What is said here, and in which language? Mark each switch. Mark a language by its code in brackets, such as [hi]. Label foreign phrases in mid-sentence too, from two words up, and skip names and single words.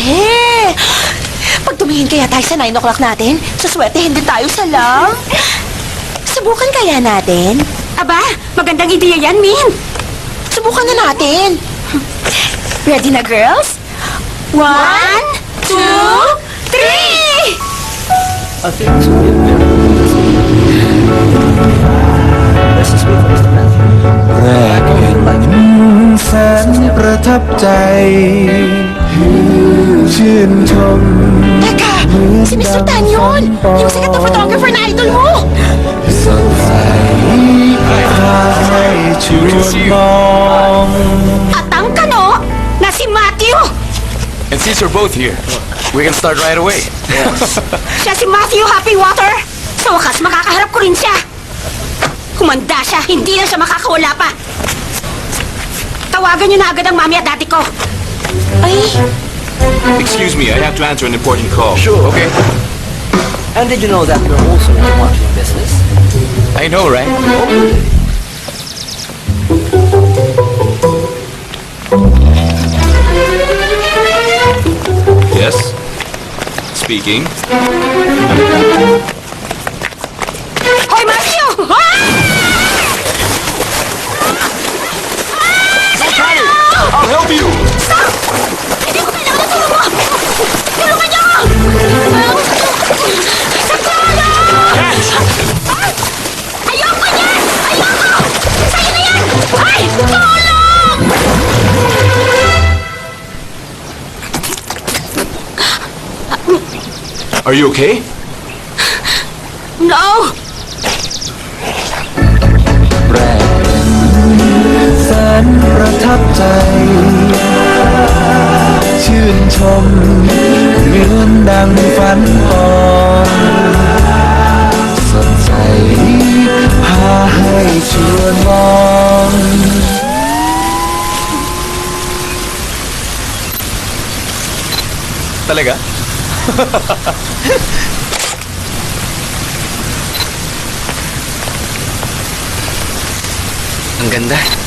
[tl] Pag tumingin kaya tayo sa 9 o'clock natin, swerte hindi tayo sa lang. Subukan kaya natin? Aba, magandang ideya yan, Min. Subukan na natin. Ready na, girls? 1, 2, 3! [th] แรกเห็นแสนประทับใจ ชื่นชม [tl] Teka, si Mr. Tan yun. Yung sikat na photographer na idol mo. [th] สดใสพาให้ชวนมอง [tl] At ang kano na si Matthew. [en] And since we're both here, we can start right away. [tl] Siya si Matthew Happy Water. Sa wakas, makakaharap ko rin siya. Humanda siya, hindi na siya makakawala pa. Tawagan niyo na agad ang mami at daddy ko. [en] Excuse me, I have to answer an important call. Sure. Okay. And did you know that we're also in the marketing business? I know, right? Yes? Speaking. [tl] Hoy, Matthew! [en] I'll help you! [tl] Hindi ko kailangan ng tulong mo! Tulungan niyo ako! Ayoko niyan! Ayoko! Sa'yo na yan! Ay! Tulong! [en] Are you okay? No! [th] แสนประทับใจ ชื่นชมเหมือนดังฝันอ่อนสดใสพาให้ชวนมอง [tl] Talaga? Ang ganda.